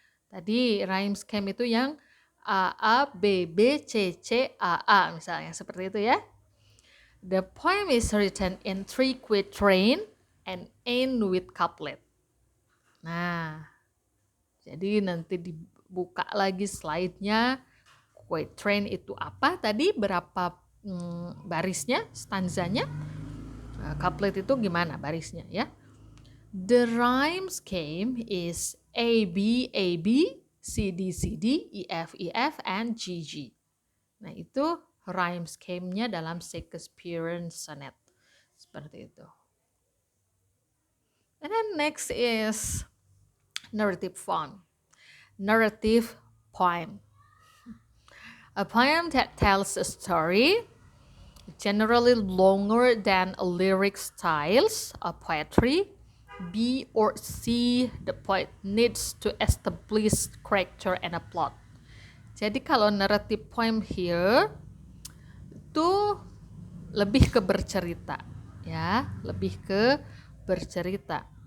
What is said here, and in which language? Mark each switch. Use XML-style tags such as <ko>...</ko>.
<id>Tadi rhyme scheme itu yang A, A, B, B, C, C, A, A misalnya seperti itu ya.</id> <en>The poem is written in 3 quatrain and end with couplet.</en> <id>Nah, jadi nanti dibuka lagi slide-nya. Quatrain itu apa? Tadi berapa barisnya, stanzanya?</id> <en>Couplet</en> <id>itu gimana barisnya ya?</id> <en>The rhyme scheme is A, B, A, B, C, D, C, D, E, F, E, F, and G, G.</en> <id>Nah, itu rhyme scheme-nya dalam Shakespearean sonnet. Seperti itu.</id> <en>And then next is narrative form. Narrative poem. A poem that tells a story, generally longer than a lyric styles of poetry. B or C, the poet needs to establish character and a plot.</en> <id>Jadi kalau narrative poem here itu lebih ke bercerita, ya, lebih ke bercerita.</id>